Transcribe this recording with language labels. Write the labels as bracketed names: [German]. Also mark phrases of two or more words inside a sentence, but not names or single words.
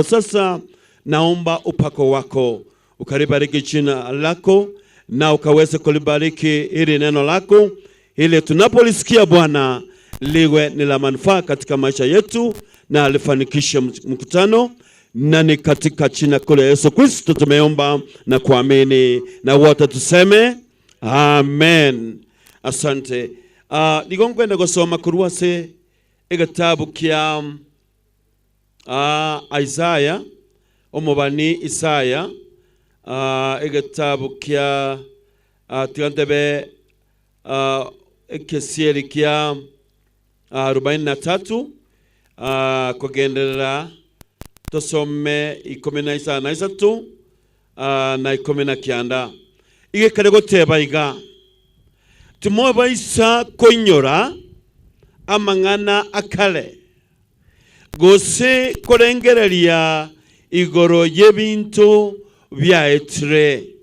[Swahili] Sasa naomba upako wako ukalibariki jina lako na ukaweze kulibariki ili neno lako ili tunapolisikia Bwana liwe ni la manufaa katika maisha yetu na alifanikishe mkutano, na ni katika jina kuu la Yesu Kristo tumeomba na kuamini, na wote tuseme amen. Asante. [Gusii] Nigonkwenda gusoma kuruase egatabu kya Isaiah omubani Isaiah egatabu kya tigantebe ekesieri kya 43 kugenderera tosome 13 na 19 igekare goteba iga timo baisa konyora amangana akale gose korengereria igoro yebintu bya etre